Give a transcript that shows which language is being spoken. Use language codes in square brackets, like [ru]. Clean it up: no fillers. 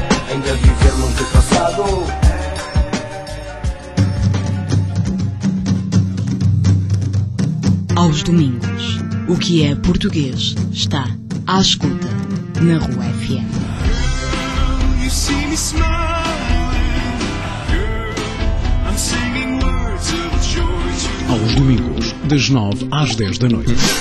[pt] Ainda vivemos do passado. Aos domingos, o que é português está à escuta na Rua FM. [en] You see me smiling, girl. I'm singing words of joy to you. [pt] Aos domingos, das 9 às 10 da noite.